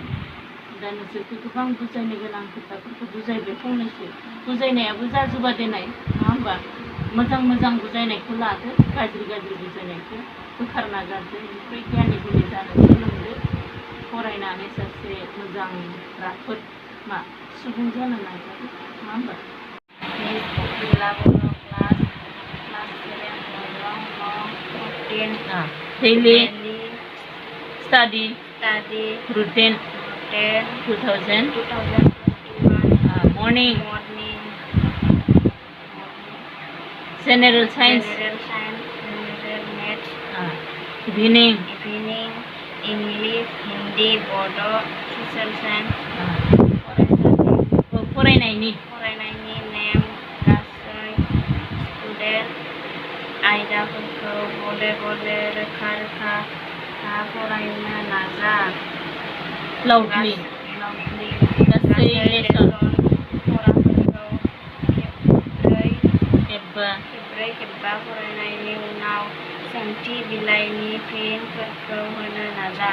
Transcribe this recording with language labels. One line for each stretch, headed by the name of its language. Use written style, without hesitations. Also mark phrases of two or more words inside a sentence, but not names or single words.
Bodo: दा नोंसोरखौ गोबां बुजायनो गोनां खोथाफोरखौ बुजायबाय, फंनैसो बुजायनायाबो जाजोबा देनाय, नङा होमबा? मोजां मोजां बुजायनायखौ लादो, गाज्रि गाज्रि बुजायनायखौ बोखारना गारदो, बेनिफ्राय गियानि गुनि जानो सोलोंदो, फरायनानै सासे मोजां राफोद सुबुं जानो नाजादो, नङा होमबा?
English: Daily study routine 2021 morning general science evening English Hindi Bodo social science
Bodo: फरायनायनि नेम गासै स्टुडेन्ट आयदाफोरखौ गले गले रोखा रोखा फरायनो नाजा। लाउडलि गासै लेसन फराफोरखौ खेबब्रै फरायनायनि उनाव सोंथि बिलाइनि फिनफोरखौ होनो नाजा।